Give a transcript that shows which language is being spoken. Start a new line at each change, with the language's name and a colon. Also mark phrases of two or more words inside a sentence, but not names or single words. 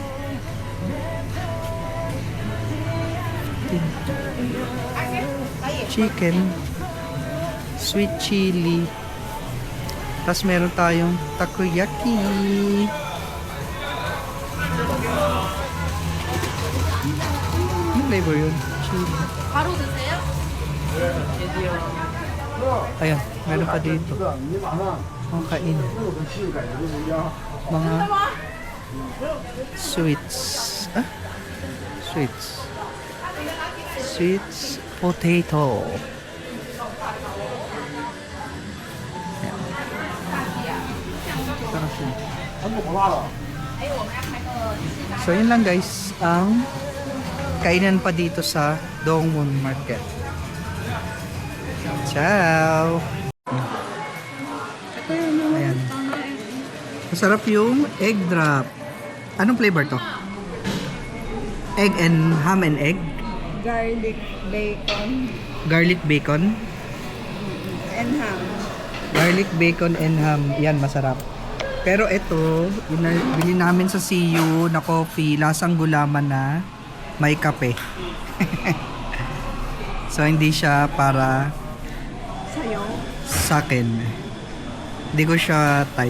English: Chicken. Sweet chili.
Filipino: Tapos meron tayong takoyaki. Ano flavor yun? Chili.
Korean: 바로 드세요?
Filipino: Ayan, meron pa dito. Mga kain. Mga sweets. Ah?
English: Sweets. Sweets potato.
Filipino: Ayan. Sarap yun. So yun lang guys, ang kainan pa dito sa Dongwon Market. Ciao! Ayan. Masarap yung
English: egg drop.
Filipino: Anong flavor to?
English: Egg and ham and egg? Garlic bacon Garlic bacon? and ham. Garlic bacon and ham.
Filipino: Yan, masarap. Pero ito, bili namin sa CU na coffee, lasang gulaman na may kape. So, hindi siya para Sa'yo? sa akin. Hindi ko siya type.